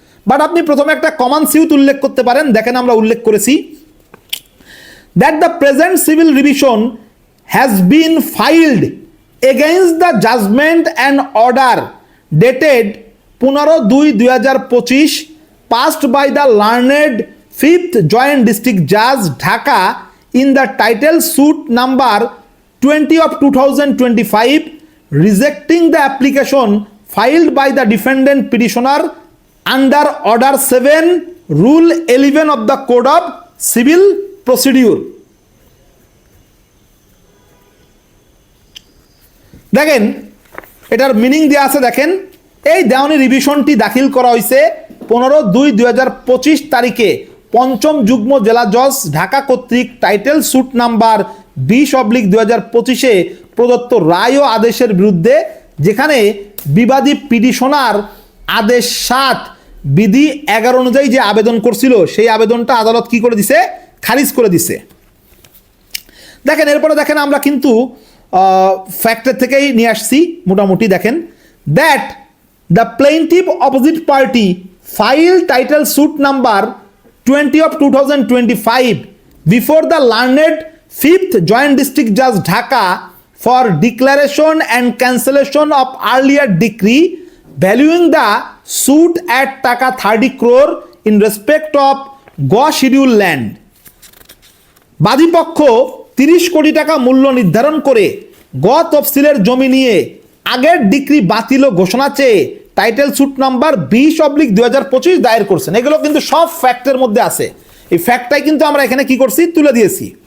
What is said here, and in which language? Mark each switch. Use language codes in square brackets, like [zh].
[bn] But আপনি প্রথমে একটা কমন সিউট উল্লেখ করতে পারেন। দেখেন আমরা উল্লেখ করেছি [en] That the present civil revision has been filed against the judgment and order dated 15/2/2025 passed by the learned 5th Joint District Judge Dhaka in the title suit number 20 of 2025 rejecting the application filed by the defendant petitioner under Order 7 Rule 11 of the Code of Civil Procedure. [bn] দেখেন এটার meaning দেওয়া আছে, দেখেন এই দেওয়ানি রিভিশনটি দাখিল করা হয়েছে 15/2/2025 তারিখে পঞ্চম যুগ্ম জেলা জজ ঢাকা কর্তৃক টাইটেল স্যুট নাম্বার 20/2025 প্রদত্ত রায় ও আদেশের বিরুদ্ধে, যেখানে বিবাদী পিটিশনার আদেশ 7 বিধি 11 অনুযায়ী যে আবেদন করছিল সেই আবেদনটা আদালত কি করে দিছে, খারিজ করে দিছে। দেখেন এরপরে দেখেন আমরা কিন্তু ফ্যাক্টর থেকেই নিয়ে আসছি মোটামুটি। [en] দেখেন that the plaintiff opposite party file title suit number 20 of 2025 before the learned 5th Joint District Judge Dhaka for declaration and cancellation of earlier decree valuing the suit at taka 30 crore in respect of Goa schedule land. [bn] বাদীপক্ষ 30 কোটি টাকা মূল্য নির্ধারণ করে গ তফসিলের জমি নিয়ে আগের ডিক্রি বাতিল ও ঘোষণা চেয়ে টাইটেল স্যুট নাম্বার 20/2025 দায়ের করছেন। এগুলো কিন্তু সব ফ্যাক্টের মধ্যে আছে, এই ফ্যাক্টটাই কিন্তু আমরা এখানে কি করছি, তুলে দিয়েছি।